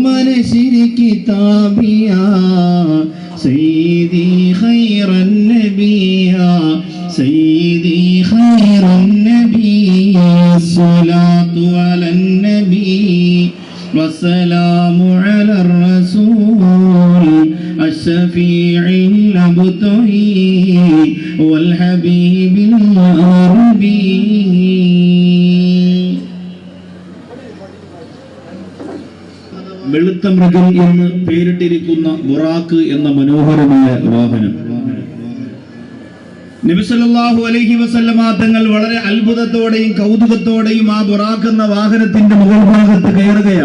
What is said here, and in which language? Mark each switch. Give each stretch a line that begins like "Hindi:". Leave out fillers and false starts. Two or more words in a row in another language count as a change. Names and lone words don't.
Arabic: نشر كتابي يا سيدي خير النبي يا سيدي خير النبي الصلاة على النبي والسلام على الرسول الشفيع الأبطهي والحبيب العربي.
Malayalam: വെളുത്ത മൃഗം എന്ന് പേരിട്ടിരിക്കുന്ന ബുറാക്ക് എന്ന മനോഹരമായ വാഹനം നബി
Arabic: صلى الله عليه وسلم
Malayalam: തങ്ങൾ വളരെ അത്ഭുതത്തോടെയും കൗതുകത്തോടെയും ആ ബുറാക്ക് എന്ന വാഹനത്തിന്റെ മുകൾ ഭാഗത്ത് കയറുകയാണ്.